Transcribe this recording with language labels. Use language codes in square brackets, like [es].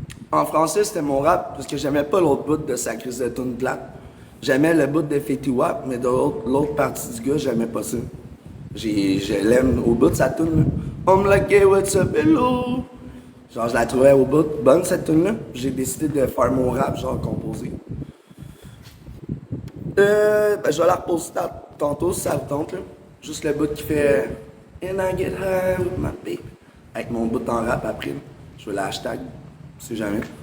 [fr] En français, c'était mon rap, parce que j'aimais pas l'autre bout de sa crise de tune plate. J'aimais le bout de Fetty Wap, mais de l'autre partie du gars, j'aimais pas ça. Je l'aime au bout de sa tune, là. [en] I'm like, hey, what's up, hello? [fr] Genre, je la trouvais au bout bonne, cette tune-là. J'ai décidé de faire mon rap, genre, composé. Ben, je vais la reposer tantôt, si ça vous tente, là. Juste le bout qui fait [en] And I get high with my baby. [fr] Avec mon bout en rap après, là. Je vais le hashtag. Je sais jamais.